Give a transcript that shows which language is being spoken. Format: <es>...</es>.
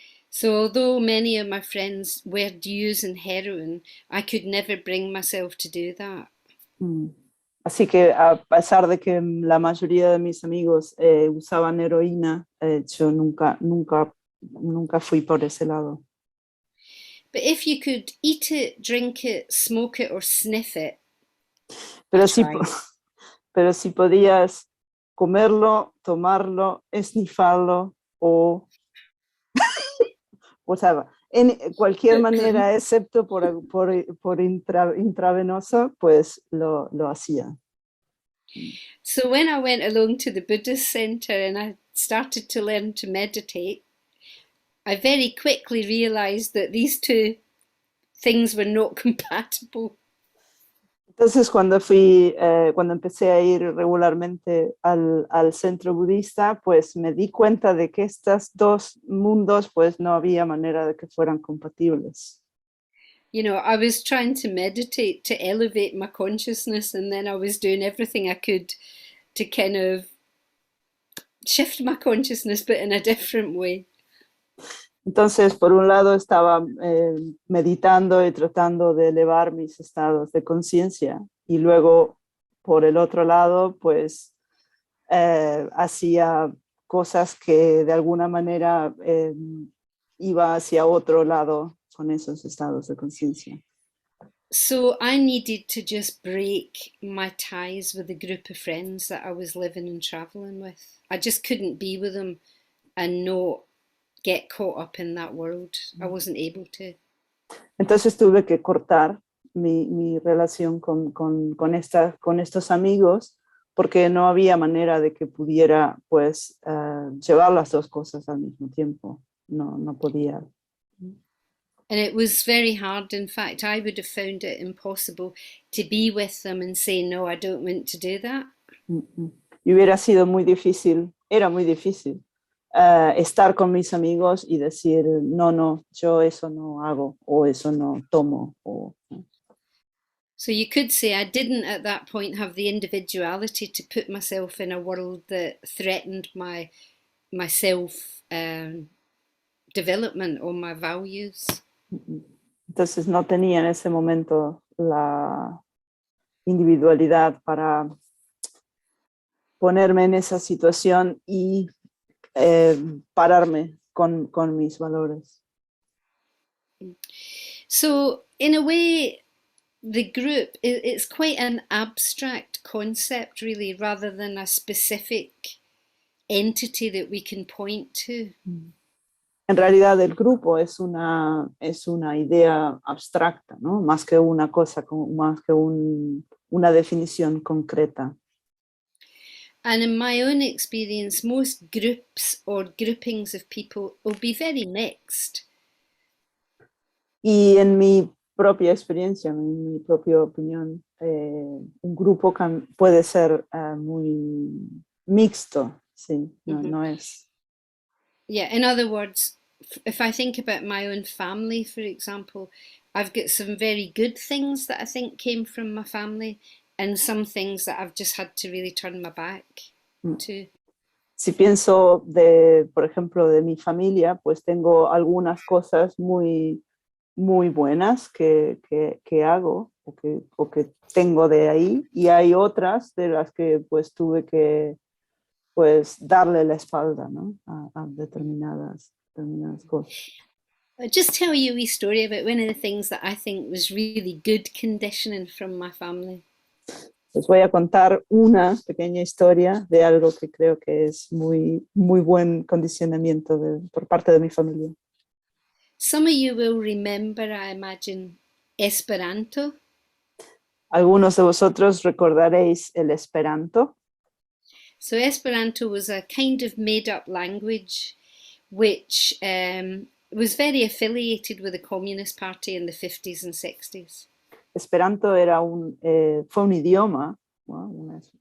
<en>So although many of my friends were using heroin, I could never bring myself to do that.</en> <es>Así que a pesar de que la mayoría de mis amigos usaban heroína, yo nunca fui por ese lado.</es> <en>But if you could eat it, drink it, smoke it, or sniff it,</en> <es>Pero si podías comerlo, tomarlo, esnifarlo o en cualquier manera excepto por intravenoso, pues lo hacía.</es> <en>So when I went along to the Buddhist center and I started to learn to meditate, I very quickly realized that these two things were not compatible.</en> <es>Entonces cuando empecé a ir regularmente al centro budista, pues me di cuenta de que estos dos mundos pues no había manera de que fueran compatibles.</es> <en>You know, I was trying to meditate to elevate my consciousness, and then I was doing everything I could to kind of shift my consciousness, but in a different way.</en> <es>Entonces, por un lado estaba meditando y tratando de elevar mis estados de conciencia, y luego, por el otro lado, pues hacía cosas que de alguna manera iba hacia otro lado con esos estados de conciencia.</es> <en>So I needed to just break my ties with the group of friends that I was living and traveling with. I just couldn't be with them and not get caught up in that world. I wasn't able to.</en> <es>Entonces tuve que cortar mi relación con estos amigos porque no había manera de que pudiera pues llevar las dos cosas al mismo tiempo. No podía.</es> <en>And it was very hard. In fact, I would have found it impossible to be with them and say, no, I don't want to do that.</en> <es>Y hubiera sido muy difícil, era muy difícil estar con mis amigos y decir, no, no, yo eso no hago o eso no tomo.</es> <en>So you could say I didn't at that point have the individuality to put myself in a world that threatened my self development or my values.</en> <es>Entonces no tenía en ese momento la individualidad para ponerme en esa situación y pararme con mis valores.</es> <en>So in a way, the group, it's quite an abstract concept really, rather than a specific entity that we can point to.</en> <es>En realidad el grupo es una idea abstracta, ¿no? Más que una cosa, más que una definición concreta.</es> <en>And in my own experience, most groups or groupings of people will be very mixed.</en> <es>Y en mi propia experiencia, en mi propia opinión, un grupo puede ser muy mixto, sí, no es.</es> <en>Yeah, in other words, if I think about my own family, for example, I've got some very good things that I think came from my family and some things that I've just had to really turn my back to.</en> <es>Si pienso por ejemplo, de mi familia, pues tengo algunas cosas muy buenas que hago o que tengo de ahí, y hay otras de las que pues tuve que pues darle la espalda, ¿no? a determinadas cosas.</es> <en>I'll just tell you a wee story about one of the things that I think was really good conditioning from my family.</en> <es>Les voy a contar una pequeña historia de algo que creo que es muy buen condicionamiento por parte de mi familia.</es> <en>Some of you will remember, I imagine, Esperanto.</en> <es>Algunos de vosotros recordaréis el Esperanto.</es> <en>So Esperanto was a kind of made-up language which was very affiliated with the Communist Party in the 50s and 60s.</en> <es>Esperanto era fue un idioma, ¿no?</es>